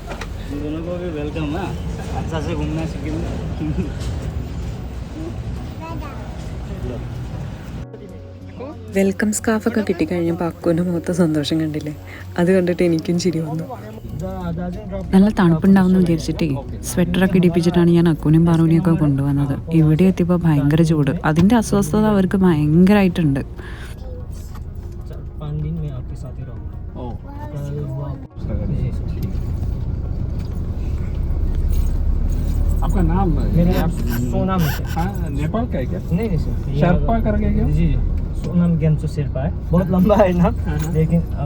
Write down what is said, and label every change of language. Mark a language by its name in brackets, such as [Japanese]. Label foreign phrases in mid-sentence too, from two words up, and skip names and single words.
[Malayalam] വെൽക്കം സ്കാർഫൊക്കെ കിട്ടിക്കഴിഞ്ഞപ്പോൾ അക്കുവിൻ്റെ മുഖത്ത് സന്തോഷം കണ്ടില്ലേ? അത് കണ്ടിട്ട് എനിക്കും ചിരി വന്നു. നല്ല തണുപ്പുണ്ടാവുമെന്ന് വിചാരിച്ചിട്ടേ സ്വെറ്ററൊക്കെ ഇടിപ്പിച്ചിട്ടാണ് ഞാൻ അക്കുനും പാറുവിനെയൊക്കെ കൊണ്ടുവന്നത്. ഇവിടെ എത്തിയപ്പോൾ ഭയങ്കര ചൂട്. അതിൻ്റെ അസ്വസ്ഥത അവർക്ക് ഭയങ്കരമായിട്ടുണ്ട്. [Hindi] आपका नाम सोनाम है सर। हाँ नेपाल का है क्या? नहीं सर, शेरपा करके क्या? जी सोनाम गेम्सो शेरपा है, बहुत लंबा है ना, लेकिन अब